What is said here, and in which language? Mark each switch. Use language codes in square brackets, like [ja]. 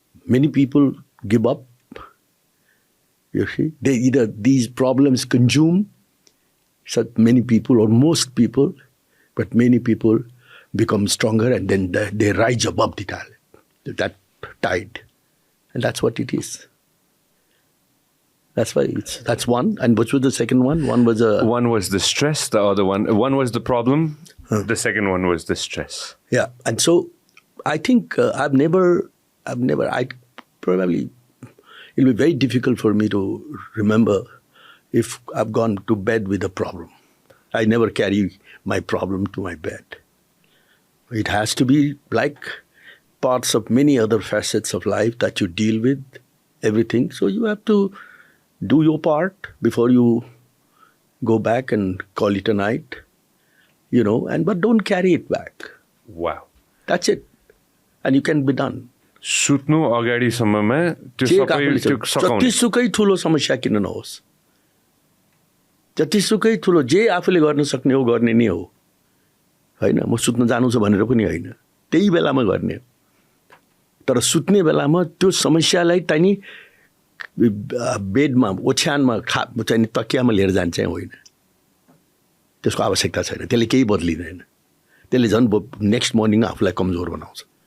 [en] Many people give up you see they either these problems consume such many people or most people but many people become stronger and then they rise above that tide and that's what it is that's why that's one and what was the second one one was the stress the other one was the problem the second one was the stress yeah and so I think I've never I probably it'll be very difficult for me to remember if I've gone to bed with a problem. I never carry my problem to my bed. It has to be like parts of many other facets of life that you deal with, everything. So you have to do your part before you go back and call it a night, you know, but don't carry it back. Wow. That's it. And you can be done. [ne] सुत्नु अगाडिसम्ममा त्यो सबै जतिसुकै ठुलो समस्या किन नहोस् जतिसुकै ठुलो जे आफूले गर्न सक्ने हो गर्ने नै हो होइन म सुत्न जानु छ भनेर पनि होइन त्यही बेलामा गर्ने तर सुत्ने बेलामा त्यो समस्यालाई चाहिँ बेडमा ओछ्यानमा चाहिँ तकियामा लिएर जान्छ चाहिँ होइन त्यसको आवश्यकता छैन त्यसले केही बदलिँदैन त्यसले झन् [en] next morning [ne] आफूलाई कमजोर बनाउँछ